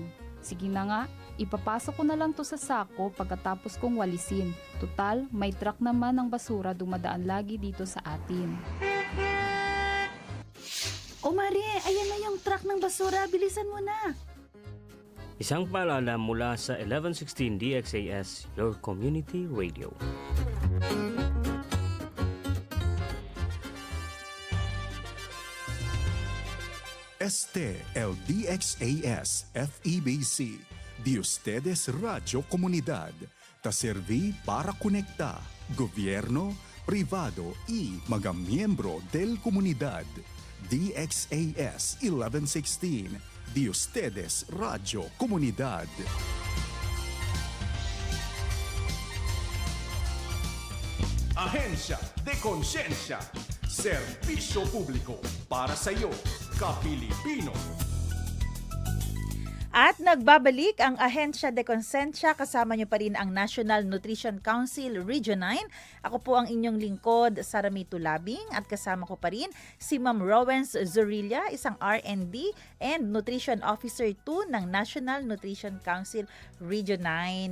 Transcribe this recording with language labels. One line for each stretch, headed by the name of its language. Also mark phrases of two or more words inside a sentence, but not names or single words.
Filipino: Sige na nga, ipapasok ko na lang to sa sako pagkatapos kong walisin. Tutal, may truck naman ng basura dumadaan lagi dito sa atin. O Mare, ayan na yung truck ng basura, bilisan mo na. Isang paalala mula sa 1116 DXAS,
English: your community radio.
Chavacano: Este el DXAS FEBC, de ustedes Radio Comunidad, ta serví para conectar gobierno, privado y
Filipino: mga miyembro
Chavacano: del comunidad. DXAS 1116, de ustedes Radio Comunidad.
Filipino: Ahensya de Konsensya, serbisyo publiko para sa iyo, Kapilipino. At nagbabalik ang Ahensya de Konsensya, kasama niyo pa rin ang National Nutrition Council Region 9. Ako po ang inyong lingkod, Saramito Labing, at kasama ko pa rin si Ma'am Rowens Zorilla, isang
English: R&D and Nutrition Officer 2
Filipino: ng National Nutrition Council Region 9.